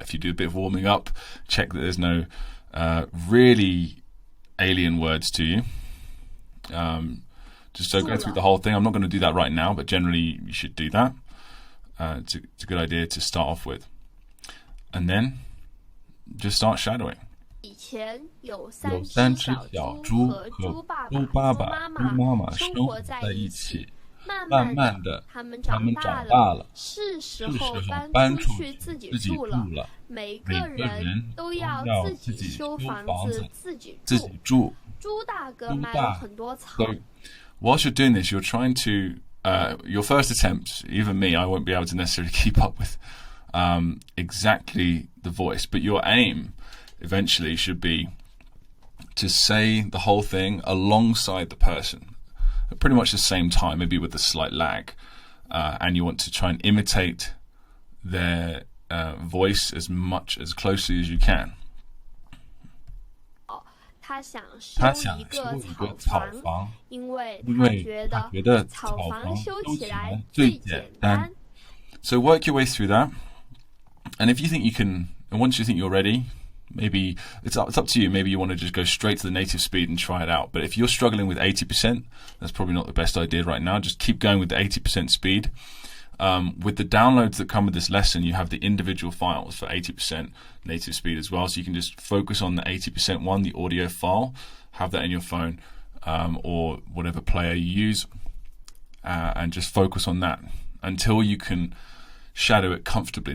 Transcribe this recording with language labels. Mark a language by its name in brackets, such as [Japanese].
[English] If you do a bit of warming up, check that there's no really alien words to you. Just go through the whole thing. I'm not going to do that right now, but generally you should do that. It's a good idea to start off with. And then just start shadowing. [Chinese] 以前有3只小猪和猪爸爸、猪妈妈生活在一起。慢慢的，他们长大了，是时候搬出去自己住了。每个人都要自己修房子，自己住。猪大哥买了很多草。 [English] So, whilst you're doing this, you're trying to your first attempt. Even me, I won't be able to necessarily keep up with exactly the voice, but your aim eventually should be to say the whole thing alongside the person. At pretty much the same time, maybe with a slight lag, and you want to try and imitate their voice as closely as you can. [Chinese] 他想修一个草房，因为他觉得草房修起来最简单。 [English] So work your way through that, and if you think you can, and once you think you're ready, maybe it's up to you. Maybe you want to just go straight to the native speed and try it out. But if you're struggling with 80%, that's probably not the best idea right now. Just keep going with the 80% speed. With the downloads that come with this lesson, you have the individual files for 80% native speed as well. So you can just focus on the 80% one, the audio file, have that in your phone or whatever player you use, and just focus on that until you can shadow it comfortably.